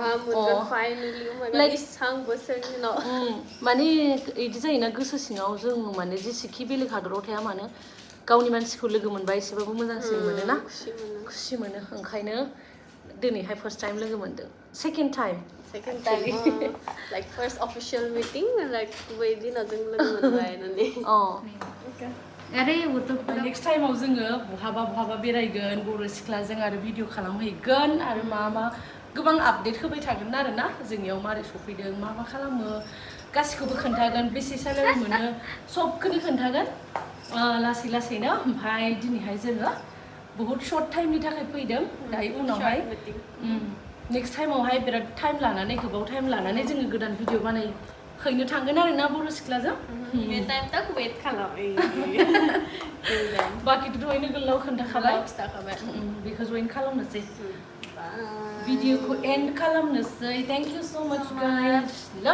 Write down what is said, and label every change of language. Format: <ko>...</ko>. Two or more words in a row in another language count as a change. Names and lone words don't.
<brx>माने बिदि जायोना गोसो सिङाव जों माने जेसेखि बेलेग हादराव थाया मानो गावनि मानसिखौ लोगो मोनबा एसेबाबो मोजांसिन मोनोना खुसि मोनो ओंखायनो दिनैहाय</brx> <en>first time</en> <brx>लोगो मोनदों</brx> <en>second time like first official meeting like</en> <brx>बै दिनाव जों लोगो मोनबाय होननानै नेक्स्ट टाइमाव जोङो बहाबा बेरायगोन बर' सिख्लाजों आरो भिडिअ खालामहैगोन आरो मा गोबां आपडेट होबाय थागोन आरो ना जोंनियाव मारै सफैदों मा खालामो गासिखौबो खोन्थागोन बेसे सेलारि मोनो सबखौनो खोन्थागोन लासै लासैनो ओमफ्राय दिनैहाय जोङो बहुत शर्ट टाइमनि थाखाय फैदों दायो उनावहाय नेक्स्ट टाइमावहाय बिराद टाइम लानानै गोबाव टाइम लानानै जोङो गोदान भिडिअ बानायहैनो थांगोन आरो ना बर' सिख्लाजों बे टाइम तक वेट खालाम बाखिथ' दहायनो गोलाव खोन्थाखाबाय बेखौ जइन खालामनोसै भिडिअखौ एन्ड खालामनोसै</brx> <en>thank you so much guys</en>